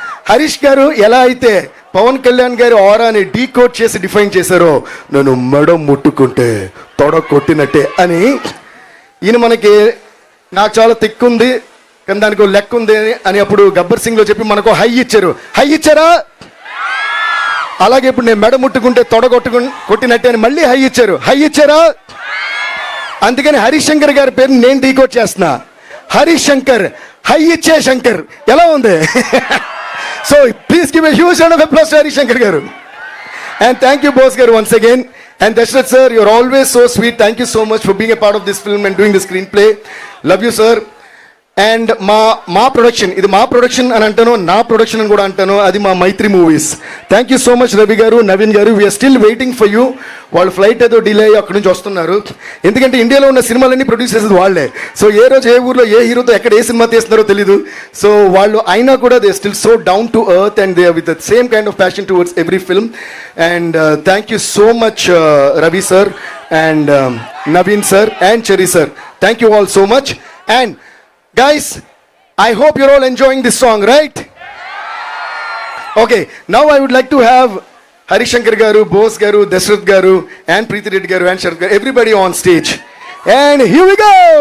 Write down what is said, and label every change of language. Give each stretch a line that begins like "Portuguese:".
Telugu: హరీష్ గారు ఎలా అయితే పవన్ కళ్యాణ్ గారి ఆరాని డీకోడ్ చేసి డిఫైన్ చేశారో, నన్ను మెడ ముట్టుకుంటే తొడ కొట్టినట్టే అని, ఈయన మనకి నాకు చాలా తిక్కుంది కానీ దానికి లెక్క ఉంది అని అప్పుడు గబ్బర్ సింగ్లో చెప్పి మనకు హై ఇచ్చారు. హై ఇచ్చారా? అలాగే ఇప్పుడు నేను మెడ ముట్టుకుంటే తొడ కొట్టినట్టే అని మళ్ళీ హై ఇచ్చారు. హై ఇచ్చారా? అందుకని హరీష్ శంకర్ గారి పేరు నేను డీకోడ్ చేస్తున్నా. హరీష్ శంకర్, హై ఇచ్చే శంకర్. ఎలా ఉంది?
English: So please give a huge round of applause to Harish Shankar garu. And thank you boss garu once again. And Dashrath sir, you're always so sweet. Thank you so much for being a part of this film and doing the screenplay. Love you sir.
Telugu: And మా production, ఇది మా production అని అంటాను, నా production అని కూడా అంటాను, అది మా మైత్రి movies.
English: Thank you so much Ravi garu, Naveen garu. We are still waiting for you.
Telugu: వాళ్ళు ఫ్లైట్ ఏదో డిలే అయ్యి అక్కడి నుంచి వస్తున్నారు. ఎందుకంటే ఇండియాలో ఉన్న సినిమాలన్నీ ప్రొడ్యూస్ చేసేది వాళ్ళే. సో ఏ రోజు ఏ ఊర్లో ఏ హీరోతో ఎక్కడ ఏ సినిమా తీస్తున్నారో తెలీదు.
English: so
Telugu: వాళ్ళు అయినా కూడా
English: They still so down to earth and they with the same kind of passion towards every film. And thank you so much Ravi sir and Naveen sir and Cherry sir. Thank you all so much. And guys, I hope you're all enjoying this song, right? Okay, now I would like to have Harish Shankar garu, Bose garu, Dashrath garu and Preeti Reddy garu and Sharad garu, everybody on stage. And here we go!